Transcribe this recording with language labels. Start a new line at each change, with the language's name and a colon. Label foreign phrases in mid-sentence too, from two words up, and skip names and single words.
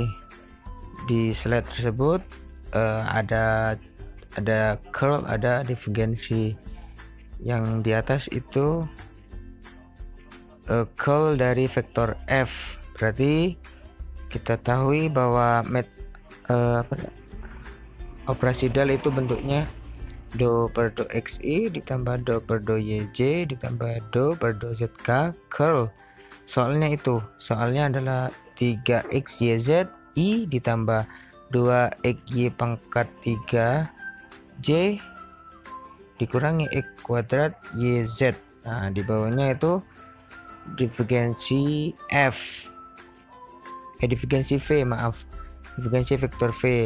Indonesian: Di slide tersebut ada curl, ada divergensi. Yang di atas itu curl dari vektor F. Berarti kita tahu bahwa operasi del itu bentuknya do per do xi ditambah do per do yj ditambah do per do zk curl. Soalnya adalah 3xyz i ditambah 2xy pangkat 3j dikurangi x kuadrat yz. Nah, di bawahnya itu divergensi F, divergensi V, divergensi vektor V.